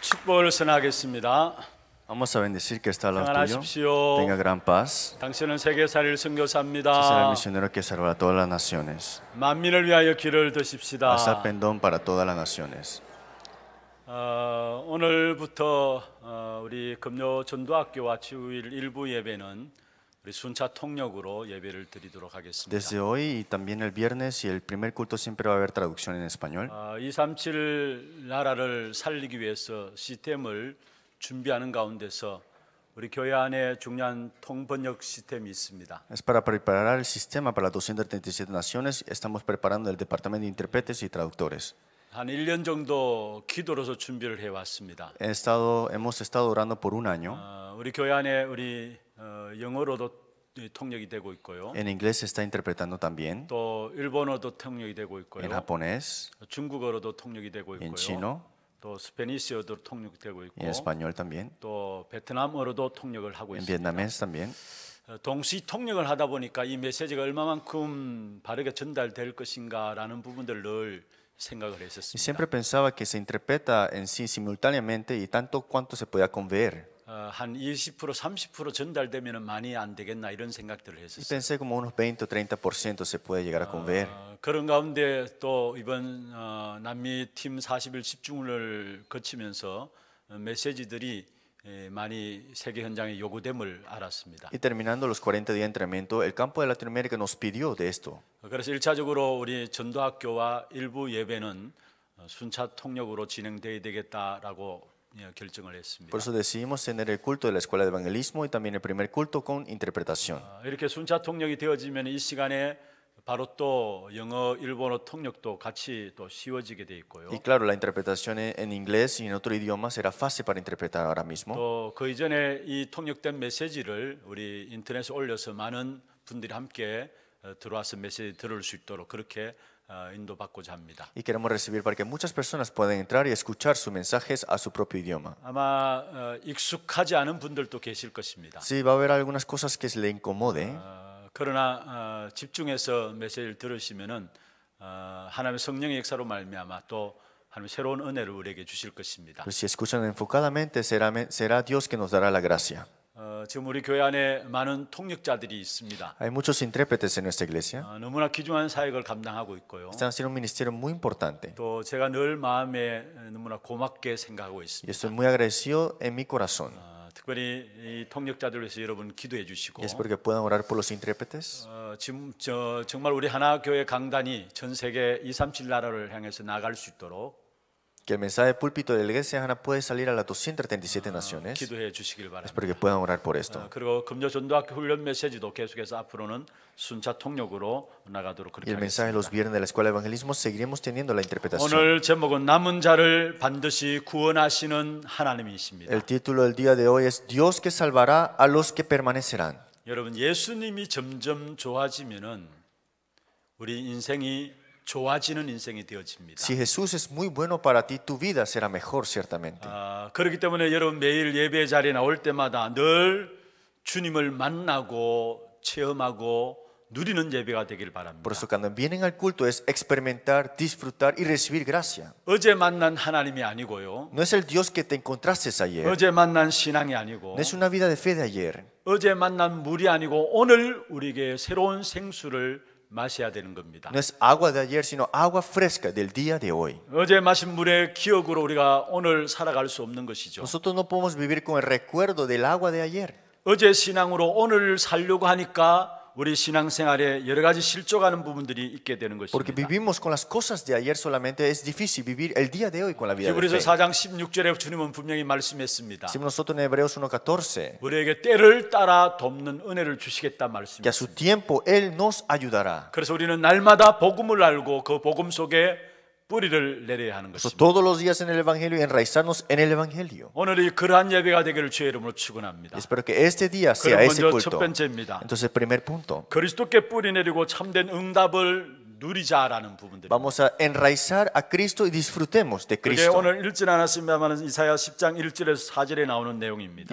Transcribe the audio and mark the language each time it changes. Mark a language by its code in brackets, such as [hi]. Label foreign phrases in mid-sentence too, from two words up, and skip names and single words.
[ko] 축복을 선하겠습니다. [es] Vamos a bendecir que está al lado tuyo. [ko] 평안하십시오. [es] Tenga gran paz. [ko] 당신은 세계살이를 [es] Usted será el [ko] 선교사입니다. [es] misionero que salvará a todas las naciones. [ko] 만민을 위하여 길을 드십시다. [es] Haz pendón para todas las naciones. [ko] 오늘부터 우리 금요 전도학교와 주일 일부 예배는 우리 순차 통역으로 예배를 드리도록 하겠습니다. [es] Desde hoy y también el viernes y el primer culto siempre va a haber traducción en español. [ko] 237 나라를 살리기 위해서 시스템을 준비하는 가운데서 우리 교회 안에 중요한 통번역 시스템이 있습니다. [es] Es para preparar el sistema para las 237 naciones. Estamos preparando el departamento de intérpretes y traductores. [ko] 한 1년 정도 기도로서 준비를 해왔습니다. [es] Hemos estado orando por un año. [ko] 우리 교회 안에 우리 영어로도 통역이 되고 있고요. [es] En inglés se está interpretando también. [ko] 또 일본어도 통역이 되고 있고요. [es] En japonés, [ko] 중국어로도 통역이 되고 [es] en [ko] 있고요. [es] chino [ko] 또 스페니시어도 통역되고 있고 [es] y en español también. [ko] 또 베트남어로도 통역을 하고 [es] En [ko] 있습니다. [es] vietnamés también. [ko] 동시 통역을 하다 보니까 이 메시지가 얼마만큼 바르게 전달될 것인가라는 부분들을 늘 생각을 [es] Y [ko] 했었습니다. [es] siempre pensaba que se interpreta en sí simultáneamente y tanto cuanto se podía conver. [ko] 한 20% 30% 전달되면 많이 안 되겠나 이런 생각들을 [es] Y [ko] 했었어요. [es] pensé como unos 20 o 30% se puede llegar a conver. [ko] 그런 가운데 또 이번 남미 팀 40일 집중을 거치면서 메시지들이 많이 세계 현장에 요구됨을 알았습니다. [es] Y terminando los 40 días de entrenamiento, el campo de Latinoamérica nos pidió de esto. [ko] 그래서 1차적으로 우리 전도학교와 일부 예배는 순차 통역으로 진행돼야 되겠다라고 결정을 했습니다. [es] Por eso decidimos tener el culto de la escuela de evangelismo y también el primer culto con interpretación. [ko] 이렇게 순차 통역이 되어지면 이 시간에 바로 또 영어, 일본어 통역도 같이 또 쉬워지게 돼 있고요. [es] Y claro, la interpretación en inglés y en otro idioma será fácil para interpretar ahora mismo. [ko] 또 그 이전에 이 통역된 메시지를 우리 인터넷에 올려서 많은 분들이 함께 들어와서 메시지 들을 수 있도록 그렇게 인도받고자 합니다. [es] Y queremos recibir para que muchas personas puedan entrar y escuchar sus mensajes a su propio idioma. [ko] 아마 익숙하지 않은 분들도 계실 것입니다. [es] Sí, va a haber algunas cosas que se le incomode. [ko] 그러나 집중해서 메시지를 들으시면은 하나님의 성령의 역사로 말미암아 또 하나님 새로운 은혜를 우리에게 주실 것입니다. [es] Pero si escuchan enfocadamente, será Dios que nos dará la gracia. [ko] 지금 우리 교회 안에 많은 통역자들이 있습니다. [es] Hay muchos intérpretes en nuestra iglesia. [ko] 너무나 귀중한 사역을 감당하고 있고요. [es] Están haciendo un ministerio muy importante. [ko] 또 제가 늘 마음에 너무나 고맙게 생각하고 [es] Y [ko] 있습니다. [es] estoy muy agradecido en mi corazón. [ko] 특별히 이 통역자들 위해서 여러분 기도해 주시고 [es] Y espero que puedan orar por los intérpretes. [ko] 지금 정말 우리 하나 교회 강단이 전 세계 237 나라를 향해서 나갈 수 있도록 [es] Que el mensaje de púlpito de la iglesia Hana puede salir a las 237 naciones. [ko] 기도해 주시길 바랍니다. [es] Espero que puedan orar por esto. [ko] 그리고 금요 전도학교 훈련 메시지도 계속해서 앞으로는 순차 통역으로 나가도록 [es] Y [ko] 그렇게 [es] el mensaje de los [ko] 하겠습니다. [es] viernes de la escuela de evangelismo seguiremos teniendo la interpretación. [ko] 오늘 제목은 남은 자를 반드시 구원하시는 하나님이십니다. [es] El título del día de hoy es Dios que salvará a los que permanecerán. [ko] 여러분 예수님이 점점 좋아지면은 우리 인생이 좋아지는 인생이 되어집니다. [es] Si Jesús es muy bueno para ti, tu vida será mejor ciertamente. [ko] 그렇기 때문에 여러분 매일 예배 자리에 나올 때마다 늘 주님을 만나고 체험하고 누리는 예배가 되길 바랍니다. [es] Por eso cuando vienen al culto es experimentar, disfrutar y recibir gracia. [ko] 어제 만난 하나님이 아니고요. [es] No es el Dios que te encontraste ayer. [ko] 어제 만난 신앙이 아니고 [es] No es una vida de fe de ayer. [ko] 어제 만난 물이 아니고 오늘 우리에게 새로운 생수를 마셔야 되는 겁니다. [es] No es agua de ayer, sino agua fresca del día de hoy. [ko] 어제 마신 물의 기억으로 우리가 오늘 살아갈 수 없는 것이죠. [es] Nosotros no podemos vivir con el recuerdo del agua de ayer. [ko] 어제 신앙으로 오늘 살려고 하니까 우리 신앙생활에 여러 가지 실족하는 부분들이 있게 되는 [es] Porque [ko] 것입니다. [es] vivimos con las cosas de ayer solamente, es difícil vivir el día de hoy con la vida de [ko] 히브리서 [es] fe. [ko] 4장 16절에 주님은 분명히 말씀했습니다. [es] Decimos nosotros en Hebreos 1:14 [ko] 우리에게 때를 따라 돕는 은혜를 주시겠다 [es] que a su [ko] 말씀했습니다. [es] tiempo Él nos ayudará. [ko] 그래서 우리는 날마다 복음을 알고 그 복음 속에 뿌리를 내려야 하는 [es] So, [ko] 것입니다. [es] todos los días en el Evangelio y enraizarnos en el Evangelio. [ko] 오늘이 그러한 예배가 되기를 주의 이름으로 축원합니다. [es] Espero que este día sea [ko] 그럼 [es] ese [ko] 먼저 첫 [es] culto. [ko] 번째입니다. [es] Entonces, primer punto. [ko] 그리스도께 뿌리 내리고 참된 응답을 누리자라는 부분들. [es] Vamos a enraizar a Cristo y disfrutemos de [ko] 그게 [es] Cristo. [ko] 오늘 읽진 않았습니다만 이사야 10장 1절에서 4절에 나오는 내용입니다.